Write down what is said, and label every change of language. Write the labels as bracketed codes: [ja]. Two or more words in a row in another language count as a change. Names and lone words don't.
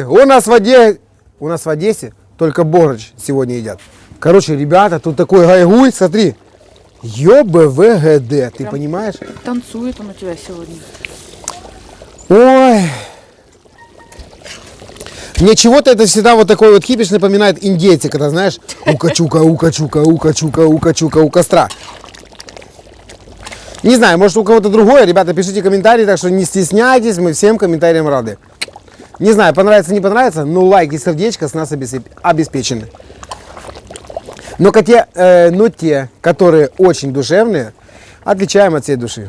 [ru] У нас в Одессе только бограч сегодня едят. Короче, ребята, тут такой гайгуль, смотри. ЕБВГД, ты понимаешь? Танцует он у тебя сегодня. Ой. Мне чего-то это всегда вот такой вот кипиш напоминает индейцы, когда, знаешь, ука-чука, ука-чука, ука-чука, ука-чука, у костра. Не знаю, может у кого-то другое, ребята, пишите комментарии, так что не стесняйтесь, мы всем комментариям рады. Не знаю, понравится, не понравится, но лайк и сердечко с нас обеспечены. Но те, которые очень душевные, отвечаем от всей души.